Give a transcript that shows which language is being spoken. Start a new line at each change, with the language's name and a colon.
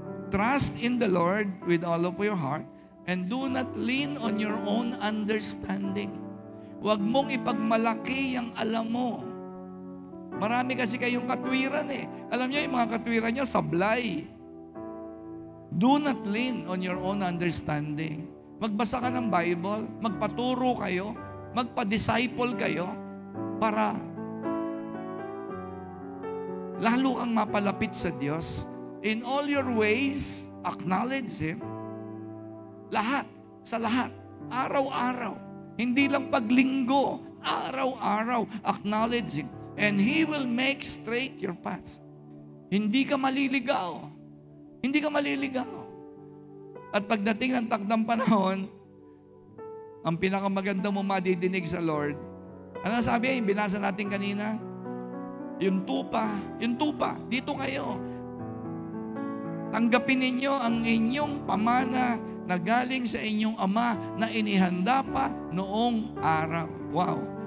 English: Trust in the Lord with all of your heart and do not lean on your own understanding.
Filipino: Huwag mong ipagmalaki ang alam mo. Marami kasi kayong katwiran eh. Alam niyo, yung mga katwiran niyo, sablay.
English: Do not lean on your own understanding.
Filipino: Magbasa ka ng Bible, magpaturo kayo, magpa-disciple kayo, para lalo kang mapalapit sa Diyos.
English: In all your ways, acknowledge Him.
Filipino: Lahat, sa lahat, araw-araw. Hindi lang paglinggo, araw-araw,
English: acknowledge Him. And He will make straight your paths.
Filipino: Hindi ka maliligaw. Hindi ka maliligaw. At pagdating ng takdang panahon, ang pinakamaganda mo madidinig sa Lord, ano sabi? Yung binasa natin kanina, yung tupa, dito kayo. Tanggapin ninyo ang inyong pamana na galing sa inyong Ama na inihanda pa noong araw. Wow!